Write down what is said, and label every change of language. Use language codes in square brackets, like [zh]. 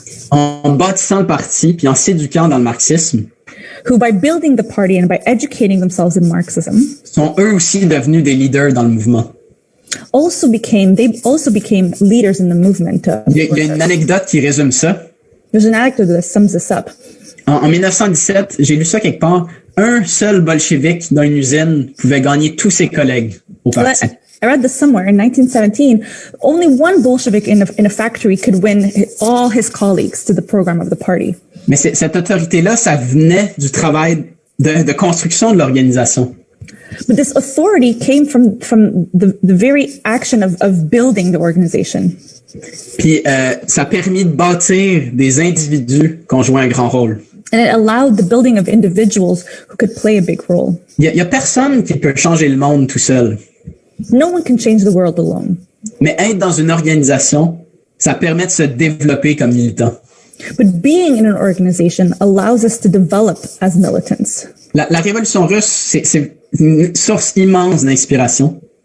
[fr] en bâtissant le parti puis en s'éduquant dans le marxisme, [en] who, by building the party and by educating themselves in Marxism, [fr] sont eux aussi devenus des leaders dans le mouvement. [en] they also became leaders in the movement. [fr] Il y a une anecdote qui résume ça. [en] There's an anecdote that sums this up. [fr] En 1917, j'ai lu ça quelque part, un seul bolchevique dans une usine pouvait gagner tous ses collègues au parti. [en] I read this somewhere in 1917. Only one Bolshevik in a factory could win all his colleagues to the program of the party. [fr] Mais cette autorité-là, ça venait du travail de construction de l'organisation. [en] But this authority came from the very action of building the organization. [fr] Puis ça a permis de bâtir des individus qui ont joué un grand rôle. [en] And it allowed the building of individuals who could play a big role. [fr] Il y a personne qui peut changer le monde tout seul. [en] No one can change the world alone. [fr] Mais être dans une organisation, ça permet de se développer comme militant. [en] But being in an organization allows us to develop as militants. [fr] La révolution russe, c'est une source immense d'inspiration.